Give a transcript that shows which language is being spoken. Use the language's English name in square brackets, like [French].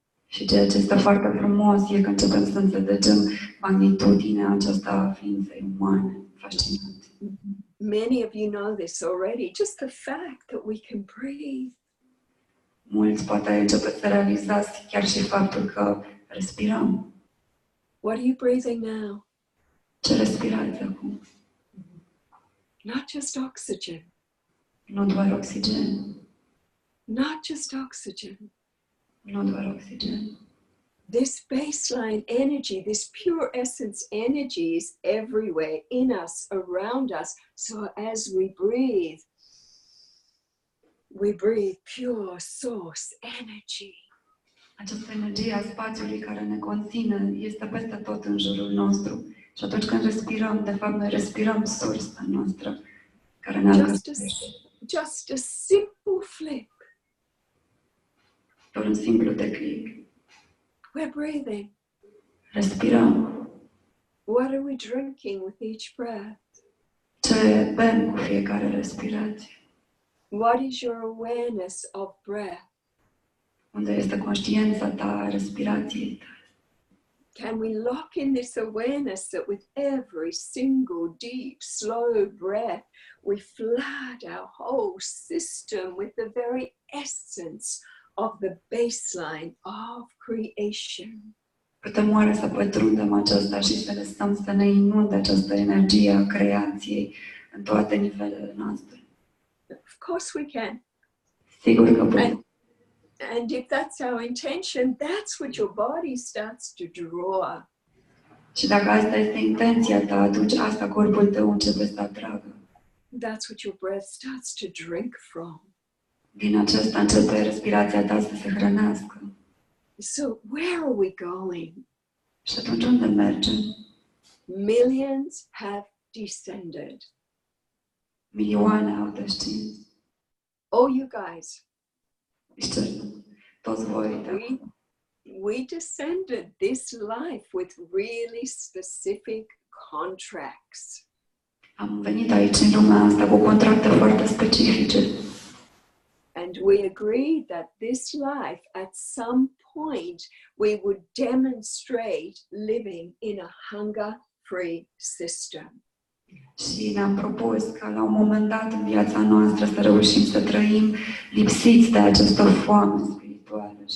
[Romanian] Și ceea ce este foarte frumos e că începem să înțelegem magnitudinea aceasta a ființei umane. Fascinant. [English] Many of you know this already, just the fact that we can breathe. [Romanian] Mulți poate începeți să realizați chiar și faptul că respirăm. [English] What are you breathing now? [Romanian] Ce respirați acum? [English] Not just oxygen. [Romanian] Nu doar oxigen. [English] Not just oxygen. [Romanian] Nu doar oxigen. [English] This baseline energy, this pure essence energy is everywhere in us, around us. So as we breathe pure source energy. [Romanian] Această energie a spațiului care ne conține este peste tot în jurul nostru. Și atunci când respirăm, de fapt, noi respirăm sursa noastră care ne alcătuiește. [English] Just a simple flip. [Romanian] Doar un simplu declic. [English] We're breathing. [Romanian] Respirăm. [English] What are we drinking with each breath? [Romanian] Ce bem cu fiecare respirație? [English] What is your awareness of breath? [Romanian] Unde este conștiința ta a respirației tale? [English] Can we lock in this awareness that with every single deep, slow breath, we flood our whole system with the very essence of the baseline of creation? [Romanian] Putem oare să pătrundem aceasta și să lăsăm să ne inunde această energie a creației în toate nivelele noastre? [English] Of course we can. [Romanian] Sigur că putem. [English] And if that's our intention, that's what your body starts to draw. [Romanian] Și dacă asta este intenția ta, atunci asta corpul tău începe să atragă. [English] That's what your breath starts to drink from. [Romanian] Din aceasta începe respirația ta să se hrănească. [English] So where are we going? [Romanian] Și atunci unde mergem? [English] Millions have descended. [Romanian] Milioane au descins. [English] Oh, you guys. [Romanian] Toți voi. [English] We descended this life with really specific contracts. [Romanian] Am venit aici în lumea asta cu contracte foarte specifice. [English] And we agreed that this life, at some point, we would demonstrate living in a hunger-free system. [Romanian] Și ne-am propus că la un moment dat în viața noastră să reușim să trăim lipsiți de această foame spirituală.